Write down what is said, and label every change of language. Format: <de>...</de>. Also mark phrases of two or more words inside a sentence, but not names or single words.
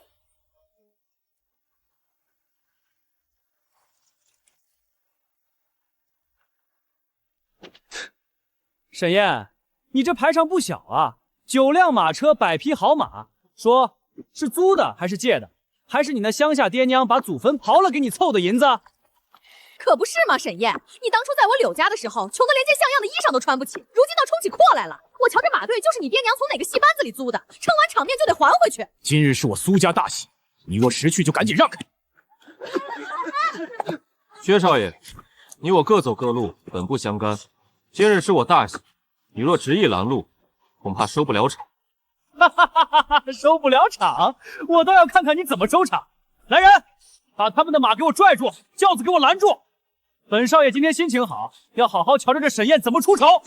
<zh>沈燕，你這排場不小啊，9輛馬車，100匹好馬，說是租的還是借的？還是你那鄉下爹娘把祖墳刨了給你湊的銀子？可不是嘛，沈燕，你當初在我柳家的時候，窮得連件像樣的衣裳都穿不起，如今倒衝起闊來了。我瞧這馬隊就是你爹娘從哪個戲班子裡租的，撐完場面就得還回去。今日是我蘇家大喜，你若識趣就趕緊讓開。薛少爺，你我各走各路，本不相干。今日是我大喜，你若執意攔路，恐怕收不了場。哈哈哈哈哈！收不了場，我倒要看看你怎麼收場。來人，把他們的馬給我拽住，轎子給我攔住。本少爺今天心情好，要好好瞧着這沈燕怎麼出醜。</zh>